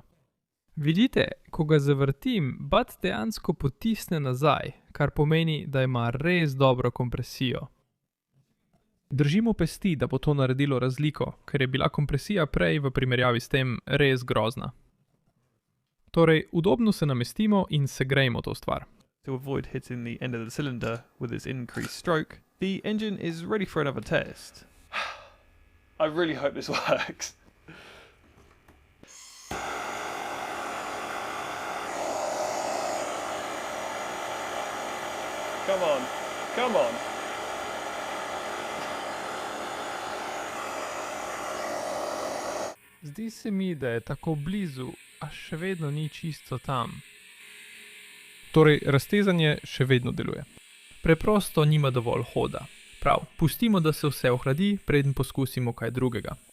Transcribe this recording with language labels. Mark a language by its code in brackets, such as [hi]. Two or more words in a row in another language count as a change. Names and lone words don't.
[sl] Vidite, ko ga zavrtim, bat dejansko potisne nazaj, kar pomeni, da ima res dobro kompresijo. Držimo pesti, da bo to naredilo razliko, ker je bila kompresija prej v primerjavi s tem res grozna. Torej, udobno se namestimo in segrejmo to stvar. [en] To avoid hitting the end of the cylinder with its increased stroke, the engine is ready for another test. I really hope this works. Come on, come on. [sl] Zdi se mi, da je tako blizu, a še vedno ni čisto tam. Torej, raztezanje še vedno deluje. Preprosto nima dovolj hoda. Prav, pustimo, da se vse ohladi, preden poskusimo kaj drugega.